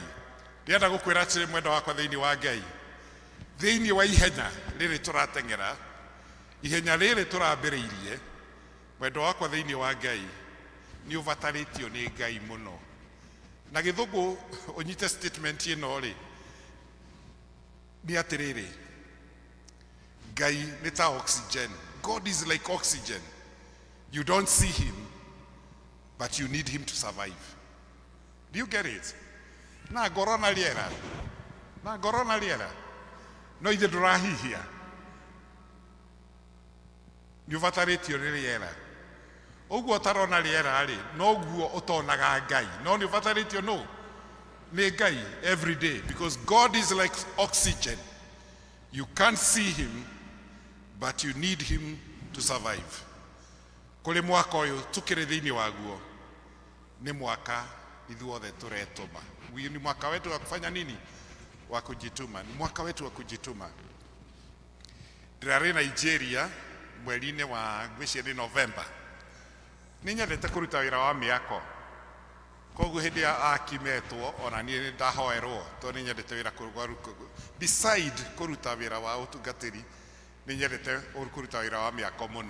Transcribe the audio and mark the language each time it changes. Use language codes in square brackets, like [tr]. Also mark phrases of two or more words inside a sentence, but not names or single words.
[ki] Ndĩrenda gũkwĩra atĩrĩ mwenda wakwa thĩinĩ wa Ngai, thĩinĩ wa ihenya rĩrĩ tũrateng'era, ihenya rĩrĩ tũrambĩrĩirie, mwenda wakwa thĩinĩ wa Ngai nĩ ũbatarĩtio nĩ Ngai mũno. Na gĩthũngũ ũnyite statement ĩno rĩ nĩ atĩrĩrĩ, Ngai nĩ ta oxygen. [en] God is like oxygen. You don't see him, but you need him to survive. Do you get it? [ki] Na ngoro na rĩera no ithe ndũrahihia, nĩ ũbatarĩtio nĩ rĩera. Ũguo ũtarona rĩera rĩ noguo ũtonaga Ngai, no nĩ ũbatarĩtio nĩ Ngai [en] every day, because God is like oxygen. You can't see him, but you need him to survive. [ki] Kũrĩ mwaka ũyũ tũkĩrĩ thĩinĩ waguo nĩ mwaka ithuothe tũretũma. [sw] Ni mwaka wetu wa kufanya nini? Wa kujituma. Ni mwaka wetu wa kujituma. [ki] Ndĩrarĩ Nigeria mweri-inĩ wa gwĩciria November. Nĩ nyendete kũruta wĩra wa mĩako. Koguo hĩndĩ ya akimetwo ona niĩ nĩ ndahoerwo tondũ nĩ nyendete wĩra beside kũruta wĩra wa ũtungatĩri nĩ nyendete kũruta wĩra wa mĩako mũno.